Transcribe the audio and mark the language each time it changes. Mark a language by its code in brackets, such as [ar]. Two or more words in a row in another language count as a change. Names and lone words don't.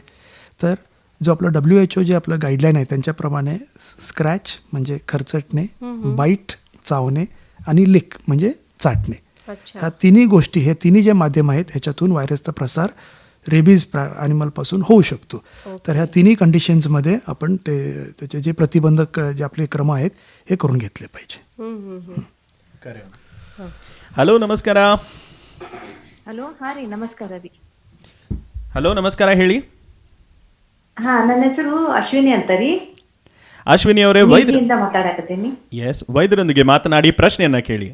[mr] तर जो आपलं WHO जे आपलं गाईडलाईन आहे त्यांच्याप्रमाणे स्क्रॅच म्हणजे खरचटणे, बाईट चावणे आणि लिक म्हणजे चाटणे, अच्छा. ह्या तिन्ही गोष्टी, हे तिन्ही जे माध्यम आहेत ह्याच्यातून व्हायरसचा प्रसार रेबीज ॲनिमलपासून होऊ शकतो. तर ह्या तिन्ही कंडिशन्समध्ये आपण त्याचे जे प्रतिबंधक जे आपले क्रम आहेत हे करून घेतले पाहिजे. [kn] ಹಲೋ ನಮಸ್ಕಾರ. ಹಲೋ, ಹಾ ರೀ, ನಮಸ್ಕಾರ ರೀ. ಹಲೋ ನಮಸ್ಕಾರ, ಹೇಳಿ. ಹಾ, ನನ್ನ ಹೆಸರು ಅಶ್ವಿನಿ ಅಂತ ರೀ. ಅಶ್ವಿನಿ ಅವರೇ, ವೈದ್ಯರಿಂದ ಮಾತಾಡಕತ್ತೀನಿ. ಎಸ್, ವೈದ್ಯರೊಂದಿಗೆ ಮಾತನಾಡಿ ಪ್ರಶ್ನೆಯನ್ನ ಕೇಳಿ.